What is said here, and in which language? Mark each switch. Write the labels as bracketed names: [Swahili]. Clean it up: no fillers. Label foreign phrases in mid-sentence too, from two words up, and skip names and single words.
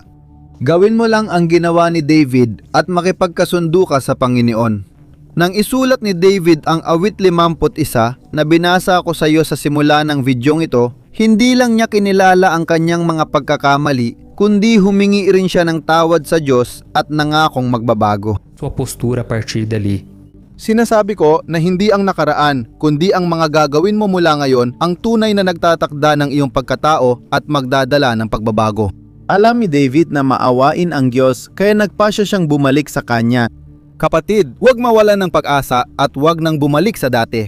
[Filipino] Gawin mo lang ang ginawa ni David at makipagkasundo ka sa Panginoon. Nang isulat ni David ang awit 51 na binasa ko sa iyo sa simula ng videong ito, hindi lang niya kinilala ang kanyang mga pagkakamali, kundi humingi rin siya ng tawad sa Diyos at nangakong magbabago. [Portuguese] Sua postura a partir dali. [Filipino] Sinasabi ko na hindi ang nakaraan, kundi ang mga gagawin mo mula ngayon ang tunay na nagtatakda ng iyong pagkatao at magdadala ng pagbabago. Alam ni David na maawain ang Diyos kaya nagpasya siyang bumalik sa kanya. Kapatid, huwag mawalan ng pag-asa at huwag nang bumalik sa dati.